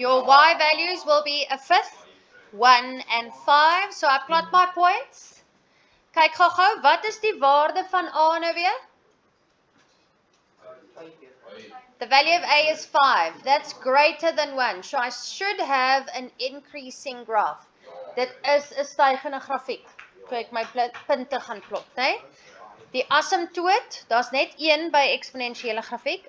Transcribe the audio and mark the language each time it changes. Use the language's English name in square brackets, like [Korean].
[English] Your y values will be a fifth, 1 and 5. So I plot my points. [Afrikaans] Kyk gou-gou, wat is die waarde van A nou weer? [English] The value of A is 5. That's greater than 1. So I should have an increasing graph. [Afrikaans] Dit is 'n stygende grafiek. Toe ek my punte gaan plot, né? Die asymptoot, daar's net een by eksponensiële grafiek.